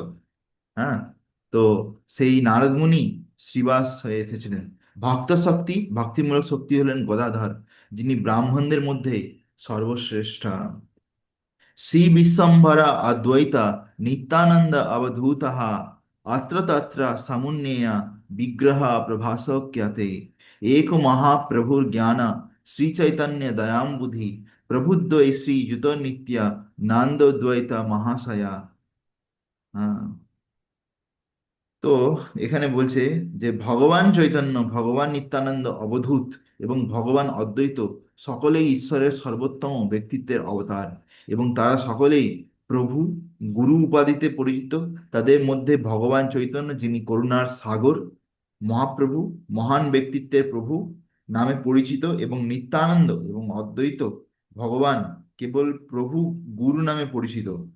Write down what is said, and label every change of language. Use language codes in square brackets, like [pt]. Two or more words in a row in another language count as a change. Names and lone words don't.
[bn] হ্যাঁ, তো সেই নারদ মুনি শ্রীবাস হয়ে এসেছিলেন। ভক্ত শক্তি, ভক্তিমূলক শক্তি হলেন গদাধর, যিনি ব্রাহ্মণদের মধ্যে সর্বশ্রেষ্ঠ। [sa] শ্রী বিশ্বম্ভরা অদ্বৈতা নিত্যানন্দ অবধূতः अत्र तत्र समुन्नेय विग्रह प्रभासोक्यते एक महाप्रभुर्ज्ञान श्री चैतन्य दयाम्बुधि प्रबुद्धै श्री युत नित्य नंदोद्वैत महाशया। [bn] हाँ, তো এখানে বলছে যে ভগবান চৈতন্য, ভগবান নিত্যানন্দ অবধূত এবং ভগবান অদ্বৈত সকলেই ঈশ্বরের সর্বোত্তম ব্যক্তিত্বের অবতার, এবং তারা সকলেই প্রভু, গুরু উপাধিতে পরিচিত। তাদের মধ্যে ভগবান চৈতন্য, যিনি করুণার সাগর, মহাপ্রভু, মহান ব্যক্তিত্বের প্রভু নামে পরিচিত, এবং নিত্যানন্দ এবং অদ্বৈত ভগবান কেবল প্রভু, গুরু নামে পরিচিত।